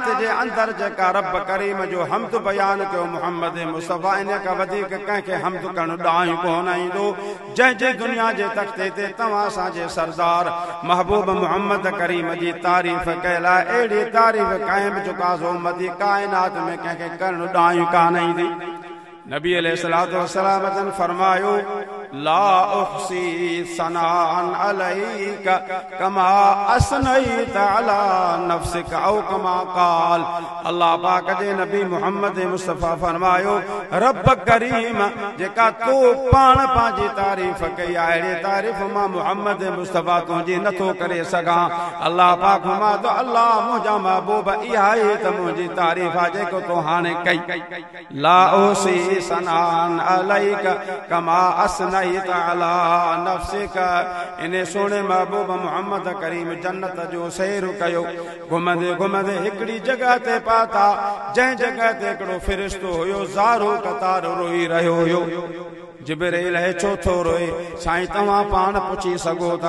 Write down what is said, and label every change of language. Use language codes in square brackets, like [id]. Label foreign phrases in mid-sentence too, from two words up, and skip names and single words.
[sd] जे अंदर जेका रब करीम जो हमद बयान कयो मोहम्मद मुस्तफा इन का वधीक कंहिंखे हमद करणु ॾांहुं कोन ईंदो जंहिं दुनिया जे तख़्ते ते तव्हां असांजे सरदार महबूब मोहम्मद करीम जी तारीफ़ कयल आहे अहिड़ी तारीफ़ कंहिं बि काज़ो मदी काइनात में कंहिंखे करणु ॾांहुं कान ईंदी नबी [ar] عليه الصلاة والسلام [sd] जन फरमायो [ar] لا أحصي ثناء عليك كما أثنيت على نفسك [sd] औ कमा क़ाल अल्लाह पाक जे नबी मोहम्मद मुस्तफा फरमायो रब करीम जेका तो पाण पंहिंजी तारीफ़ कई आहे अहिड़ी तारीफ़ मां मोहम्मद मुस्तफा तुंहिंजी नथो करे सघां [ar] अल्लाह पाक फरमा तो अल्लाह मुंहिंजा महबूब इहा ई त मुंहिंजी तारीफ़ आहे जेको तो हाणे कई لا أحصي ثناء عليك كما أثنيت على نفسك [sd] इन सोने महबूब मोहम्मद करीम जन्नत जो सैर कयो घुमंदे घुमंदे हिकड़ी जगह ते पाता जंहिं जगह ते हिकिड़ो फ़रिश्तो हुयो ज़ारो कतार रोई रहियो हुयो जिब्रील है छो थो रोए साईं तव्हां पाण पुछी सघो था